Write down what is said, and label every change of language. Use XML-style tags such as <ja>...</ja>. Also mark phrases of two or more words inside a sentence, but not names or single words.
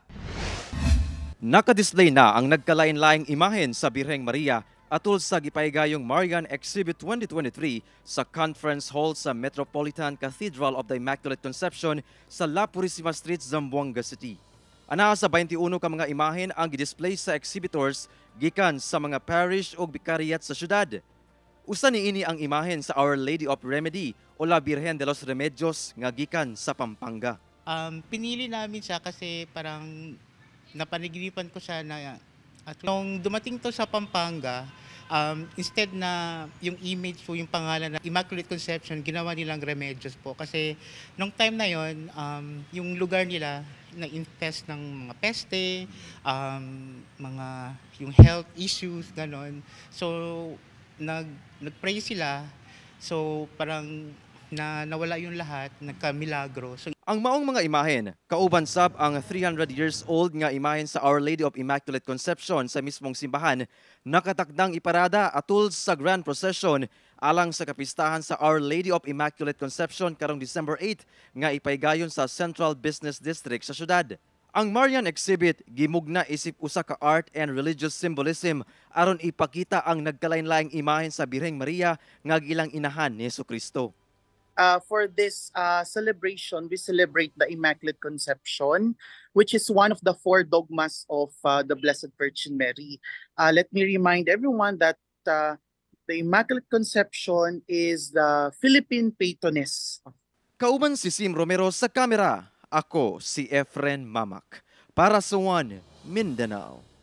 <ceb>Nakadisplay na ang nagkalain-laing imahen sa Birheng Maria atol sa gipaygayong Marian Exhibit 2023 sa Conference Hall sa Metropolitan Cathedral of the Immaculate Conception sa La Purisima Street, Zamboanga City. Ana sa 21 ka mga imahen ang gidisplay sa exhibitors gikan sa mga parish o bikariyat sa syudad. Usa niini ang imahen sa Our Lady of Remedy o La Virgen de los Remedios nga gikan sa Pampanga.</ceb> <tl>Pinili namin siya kasi parang napanaginipan ko siya na at nung dumating to sa Pampanga, instead na yung image po, yung pangalan na Immaculate Conception, ginawa nilang Remedios po. Kasi nung time na yon, yung lugar nila na-infest ng mga peste, mga yung</tl> <en>health issues,</en> <tl>ganon. So, nag-pray sila. So, parang nawala yung lahat, nagka-milagro.</tl> <ceb>So, ang maong mga imahen, kauban sab ang 300 years old nga imahen sa Our Lady of Immaculate Conception sa mismong simbahan, nakatakdang iparada atul sa Grand Procession alang sa kapistahan sa Our Lady of Immaculate Conception karong December 8 nga ipaygayon sa Central Business District sa syudad. Ang Marian exhibit gimugna isip usa ka</ceb> <en>art and religious symbolism</en> <ceb>aron ipakita ang nagkalain-laing imahen sa Birheng Maria nga gilang inahan ni Jesucristo.</ceb> <en>For this celebration, we celebrate the Immaculate Conception, which is one of the four dogmas of the Blessed Virgin Mary. Let me remind everyone that the Immaculate Conception is the Philippine patroness.</en> <ceb>Kauban si Sim Romero sa kamera, ako si Efren Mamak para sa One Mindanao.</ceb>